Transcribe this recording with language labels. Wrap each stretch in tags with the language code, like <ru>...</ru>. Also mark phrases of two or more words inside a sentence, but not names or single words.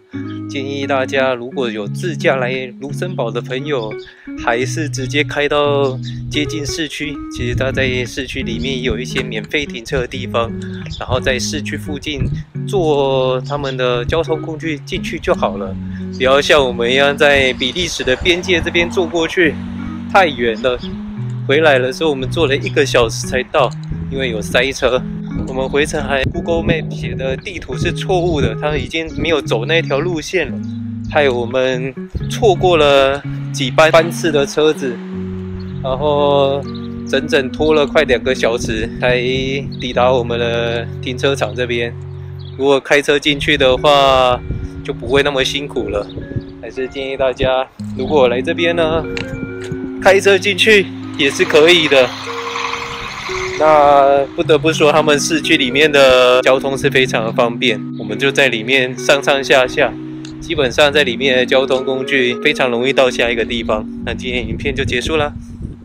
<zh>建議大家如果有自駕來盧森堡的朋友，還是直接開到接近市區。其實它在市區裡面也有一些免費停車的地方，然後在市區附近坐他們的交通工具進去就好了。不要像我們一樣在比利時的邊界這邊坐過去，太遠了。回來的時候我們坐了1個小時才到，因為有塞車。我們回程還 Google Map 寫的地圖是錯誤的，它已經沒有走那條路線了，害我們錯過了幾班次的車子，然後整整拖了快2個小時才抵達我們的停車場這邊。如果開車進去的話，就不會那麼辛苦了。還是建議大家，如果來這邊呢，開車進去也是可以的。那不得不說，他們市區裡面的交通是非常的方便，我們就在裡面上上下下，基本上在裡面的交通工具非常容易到下一個地方。那今天影片就結束了。</zh>